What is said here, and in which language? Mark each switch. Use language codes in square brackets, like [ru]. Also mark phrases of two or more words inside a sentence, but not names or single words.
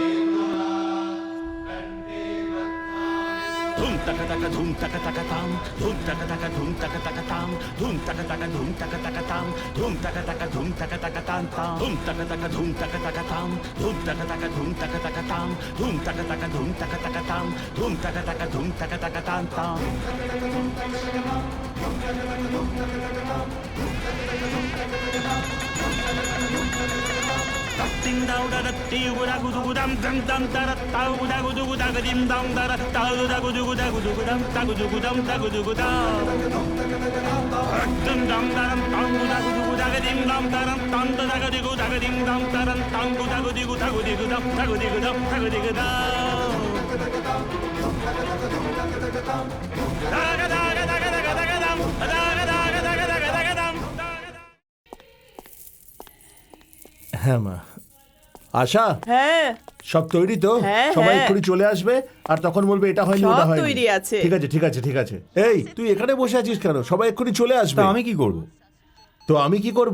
[bn] ধুম টাকা টাকা ধুম টাকা টাকা তাম, ধুম টাকা টাকা ধুম টাকা টাকা তাম, ধুম টাকা টাকা ধুম টাকা টাকা তাম, ধুম টাকা টাকা ধুম টাকা টাকা তাম তাম, ধুম টাকা টাকা ধুম টাকা টাকা তাম, ধুম টাকা টাকা ধুম টাকা টাকা তাম, ধুম টাকা টাকা ধুম টাকা টাকা তাম, ধুম টাকা টাকা ধুম টাকা টাকা তাম তাম। Ding dong da da dee gu da gu du gu dam dam dam da da da gu da gu du gu da ga dim dam da da da gu da gu du gu da gu du gu dam da gu du gu dam da gu du gu da dum dam da dam dam gu da gu du gu da ga dim dam da dam dam da da ga di gu da ga dim dam da dam dam gu da gu di gu da gu di gu dam da gu di gu dam da gu di gu da da ga da ga da ga da ga da ga dam da ga da ga da ga da ga da ga dam। হ্যাঁ মা। আশা, হ্যাঁ সব তৈরি তো? হ্যাঁ, সবাই হ্যাঁ। এক্ষুনি চলে আসবে, আর তখন বলবে এটা হয়নি ওটা সব হয়নি। তৈরি আছে। ঠিক আছে ঠিক আছে ঠিক আছে। এই তুই এখানে বসে আছিস কেন? সবাই এক্ষুনি চলে আসবে। তা আমি কি করব? তো আমি কি করব?